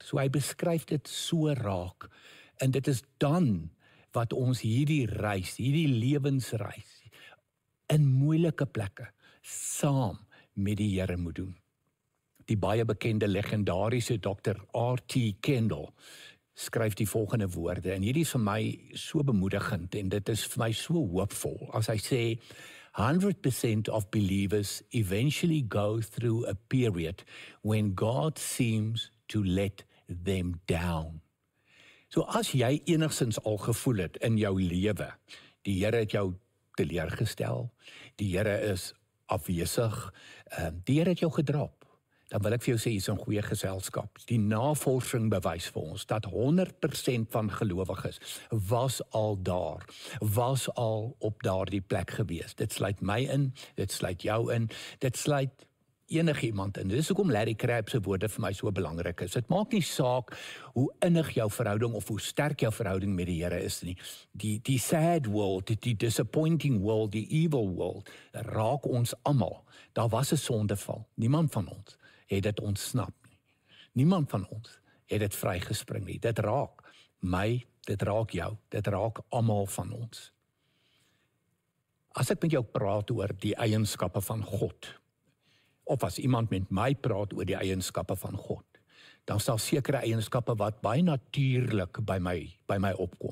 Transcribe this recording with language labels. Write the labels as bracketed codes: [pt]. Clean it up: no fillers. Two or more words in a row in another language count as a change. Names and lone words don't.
[af] So hy beskryf dit so raak. En dit is dan wat ons hierdie reis, hierdie lewensreis, in moeilike plekke, saam met die Here moet doen. Die baie bekende legendariese Dr. R.T. Kendall skryf die volgende woorde, en hierdie is vir my so bemoedigend, en dit is vir my so hoopvol, as hy sê, [en] 100% of believers eventually go through a period when God seems to let them down. [af] So as jy enigstens al gevoel het in jou lewe, die Here het jou teleurgestel, die Here is afwesig, die Here het jou gedrop, dan wil ek vir jou sê, jy is in goeie geselskap. Die navorsing bewys vir ons, dat 100% van gelowiges was al daar, was al op daardie plek gewees. Dit sluit my in, dit sluit jou in, dit sluit enigiemand, en dis hoekom Larry Crabb se woorde vir my so belangrik is. Dit maak nie saak hoe innig jou verhouding of hoe sterk jou verhouding met die Here is nie. [en] Die sad world, die disappointing world, die evil world, [af] raak ons almal. Daar was 'n sondeval. Niemand van ons het dit ontsnap nie. Niemand van ons het dit vrygespring nie. Dit raak my, dit raak jou, dit raak almal van ons. As ek met jou praat oor die eienskappe van God, of as iemand met my praat oor die eienskappe van God, dan sal sekere eienskappe wat baie natuurlik by my opkom.